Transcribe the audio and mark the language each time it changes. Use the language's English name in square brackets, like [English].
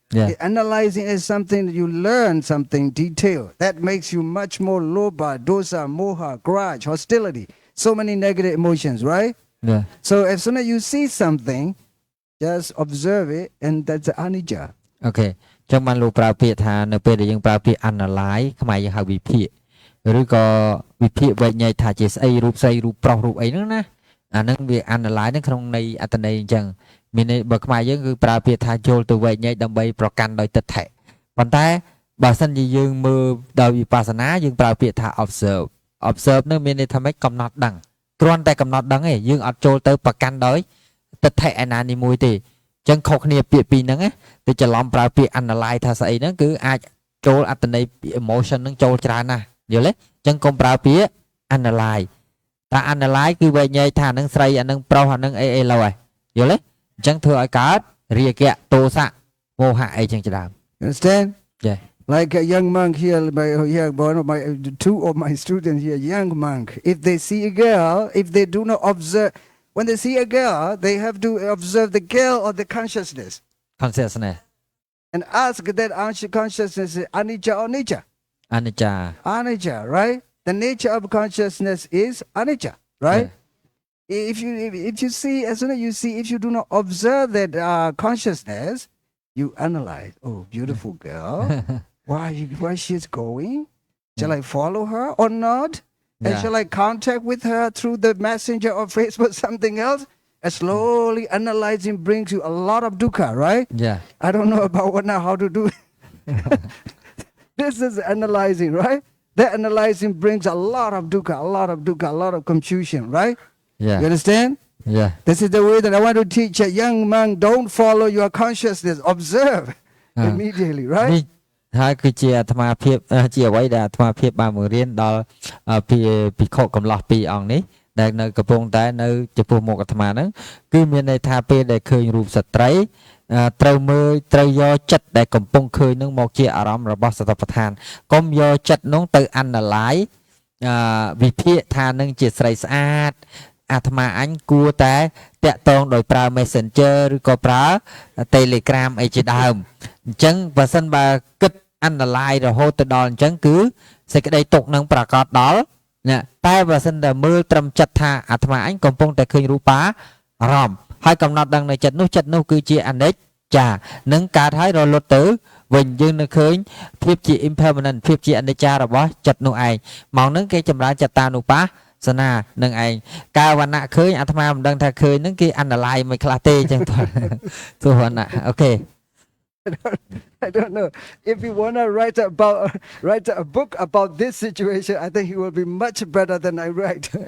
[English] Yeah. The analyzing is something that you learn something detail that makes you much more lobha, dosa, moha, grudge, hostility. So many negative emotions, right? Yeah. So as soon as you see something, just observe it, and that's the anicca. Okay. [Khmer] ចឹងបានលោកប្រើពាក្យថានៅពេលដែលយើងប្រើពាក្យ analyze ខ្មែរយើងហៅវិភាគឬក៏វិភាគវែកញែកថាជាស្អីរូបស្រីរូបប្រុសរូបអីហ្នឹងណាអាហ្នឹងវា analyze ហ្នឹងក្នុងន័យអត្ថន័យអញ្ចឹងមានន័យបើខ្មែរយើងគឺប្រើពាក្យថាយល់ទៅវែកញែកដើម្បីប្រកាន់ដោយទិដ្ឋិប៉ុន្តែបើសិនជាយើងមើលដោយវិបស្សនាយើងប្រើពាក្យថា observe ហ្នឹងមានន័យថាម៉េចកំណត់ដឹងគ្រាន់តែកំណត់ដឹងទេយើងអត់ចូលទៅប្រកាន់ដោយទិដ្ឋិឯណានីមួយទេចឹងខុសគ្នាពាក្យពីរហ្នឹងទៅច្រឡំប្រើពាក្យ analyze ថាស្អីហ្នឹងគឺអាចចូលអត្ថន័យ emotion ហ្នឹងចូលច្រើនណាស់យល់ទេចឹងកុំប្រើពាក្យ analyze តែ analyze គឺវែកញែកថាហ្នឹងស្រីអាហ្នឹងប្រុសអាហ្នឹងអីអីឡូវហើយយល់ទេអញ្ចឹងធ្វើឲ្យកើតរាគៈទោសៈមោហៈអីចឹងជាដើម [English] Understand? Yeah. Like a young monk here, one of my two of my students here, young monk. If they see a girl, if they do not observe, when they see a girl, they have to observe the girl or the consciousness consciousness and ask that consciousness is anicca or nicca. [Khmer] អនិច្ចា [English] Anicca, right? The nature of consciousness is anicca, right? If you see, as soon as you see, if you do not observe that consciousness, you analyze. Oh, beautiful girl. Why she's going? Shall I follow her or not? And shall I contact with her through the messenger or Facebook, something else? And slowly analyzing brings you a lot of dukkha, right? Yeah. I don't know about what now how to do it. This is analyzing, right? That analyzing brings a lot of dukkha, a lot of confusion, right? Yeah. You understand? Yeah. This is the way that I want to teach a young monk. Don't follow your consciousness. Observe immediately, right? [Khmer] នេះហើយគឺជាអាត្មាភាពជាអ្វីដែលអាត្មាភាពបានបង្រៀនដល់ភិក្ខុកំឡោះពីរអង្គនេះដែលនៅកំពុងតែនៅចំពោះមុខអាត្មាហ្នឹងគឺមានន័យថាពេលដែលឃើញរូបស្ត្រីត្រូវមើលត្រូវយកចិត្តដែលកំពុងឃើញនឹងមកជាអារម្មណ៍របស់សតិប្បដ្ឋានកុំយកចិត្តនោះទៅ analyze វិភាគថានឹងជាស្រីស្អាតអាត្មាអញគួរតែតាក់ទងដោយប្រើ Messenger ឬក៏ប្រើ Telegram អីជាដើមអញ្ចឹងបើសិនបើគិត analyze រហូតទៅដល់អញ្ចឹងគឺសេចក្តីទុកនឹងប្រកាសដល់ណាតែបើសិនតែមើលត្រឹមចិត្តថាអាត្មាអញកំពុងតែឃើញរូបា អារម្មណ៍ហើយកំណត់ដឹងនៅចិត្តនោះគឺជាអនិច្ចានឹងកើតហើយរលត់ទៅវិញយើងនៅឃើញភាពជា impermanent ភាពជាអនិច្ចារបស់ចិត្តនោះឯងមកនឹងគេចម្រើនចតានុបាសនានឹងឯងកាលវណ្ណៈឃើញអាត្មាមិនដឹងថាឃើញនឹងគេ analyze មិនខ្លះទេអញ្ចឹងទោះវណ្ណៈអូខេ [English] I don't know. If you want to write a book about this situation, I think he will be much better than I write.